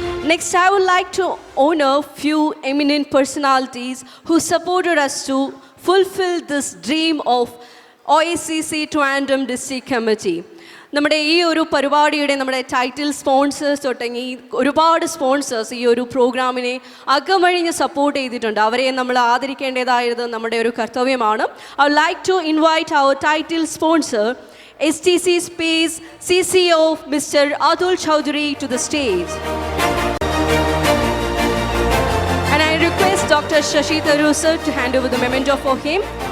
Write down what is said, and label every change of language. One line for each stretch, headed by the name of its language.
English: Next, I would like to honor few eminent personalities who supported us to fulfill this dream of OACC Trivandrum District Committee.
Malayalam: നമ്മുടെ ഈ ഒരു പരിപാടിയുടെ നമ്മുടെ title sponsors തുടങ്ങി ഒരുപാട് sponsors ഈ ഒരു പ്രോഗ്രാമിനെ അകമഴിഞ്ഞ് സപ്പോർട്ട് ചെയ്തിട്ടുണ്ട്. അവരെ നമ്മൾ ആദരിക്കേണ്ടതായത് നമ്മുടെ ഒരു കർത്തവ്യമാണ്.
English: I would like to invite our title sponsor, STC Space CCO Mr. Atul Chowdhury to the stage. And I request Dr. Shashi Tharoor sir to hand over the memento for him.